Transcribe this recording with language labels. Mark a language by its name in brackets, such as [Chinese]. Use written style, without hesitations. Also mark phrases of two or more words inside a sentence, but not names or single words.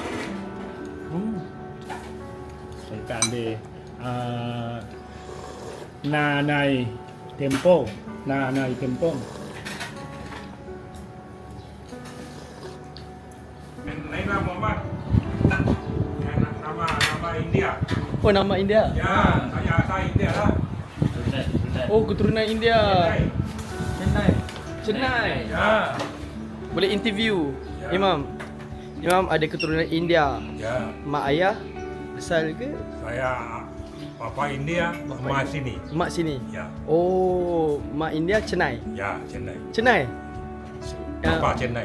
[Malay] Sangkaan dia nanai tempo. Nanai tempo. Lain lah Muhammad. Nama India. Oh, nama India? Ya, saya India lah. Oh, keturunan India. Chennai. Chennai. Ya. Boleh interview Ya. Imam. Imam ada keturunan India. Ya. Mak ayah asal ke? Saya Papa India, Mama sini. Mak sini. Ya. Oh, mak India Chennai. Ya, Chennai. Chennai. Papa Chennai.